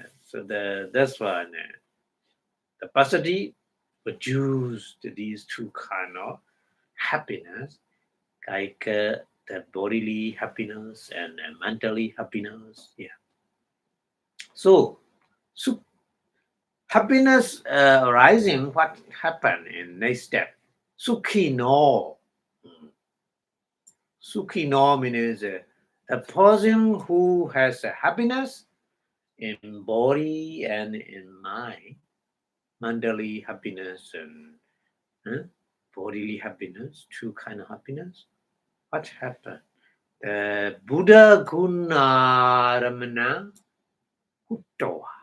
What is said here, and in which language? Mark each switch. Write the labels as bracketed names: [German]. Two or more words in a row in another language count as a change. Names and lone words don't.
[English] So that's why the pasadi produce these two kind of happiness, like the bodily happiness and mentally happiness. Yeah. So, so happiness arising, what happened in next step? [Pali] Sukhi no. Sukhi no [English] means a person who has a happiness in body and in mind, mentally happiness and bodily happiness, two kind of happiness. What happened? The Buddha [Pali] Gunaramana Hutto.